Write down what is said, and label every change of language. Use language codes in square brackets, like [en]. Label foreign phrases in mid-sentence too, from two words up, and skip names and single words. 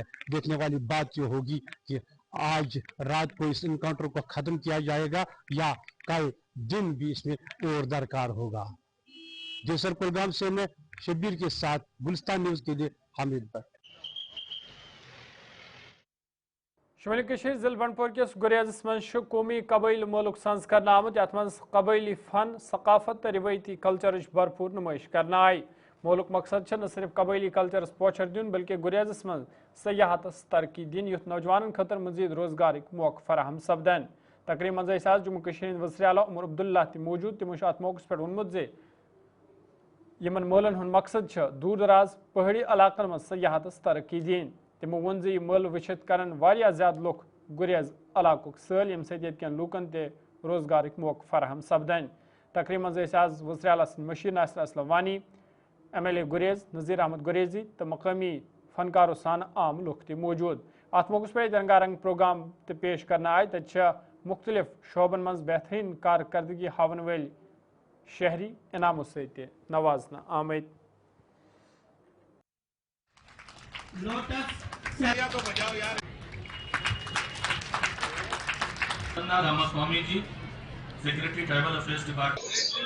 [hi] देखने वाली बात यह होगी कि आज रात को इस इनकाउंटर को खत्म किया जाएगा या कल दिन भी इसमें और दरकार होगा। जैसर कुलगाम से मैं शब्बीर के साथ गुलिस्तान न्यूज के लिए हामिद भट्ट। [ks] शुमाली कशीर जिल बनपुर किस गुरेज मज कौमी कबैल मुल्क संज करना आमत यथ मज कबैली फन सकाफत तो रिवायती कल्चर भरपूर नुमाइश करना आई। मुल्क मकसद न सिर्फ कबैली कल्चरस पोचर दिन बल्कि गुरेज मज सयाहतस तरक्की दिन युथ नौजवान खतर मजीद रोजगार मौक़ फराहम सपदन। तकरीब मज जम्मू कश्मीर वज़ीर आला उमर अब्दुल्ला मौजूद तमो अत मौक़स पे वोनमुत जे यमन मौलन हुंद मकसद दूर दराज पहाड़ी इलाकन मज सयाहतस तरक्की दिन। तमो वोन जे मल वुचित करन वारिया ज्यादा लुक गुरेज इलाकुक सैल यम सत यतकन लूकन ते रोजगार मौक़ फराहम सपदन। तकरीब मज आज वज़ीर आला मशीर नासिर असलम वानी MLA गुरेज नज़ीर अहमद गुरेजी तो मकामी फनकारों सान आम लुक त मौजूद। अत मौक़स पे रंगारंग प्रोग्राम तो पेश करना आय तत मुख्तलिफ शोबन मज बेहतरीन कारकर्दगी हावन वाल शहरी इनामों सत नवाजना आमद। [en] रामास्वामी जी, secretary tribal affairs department.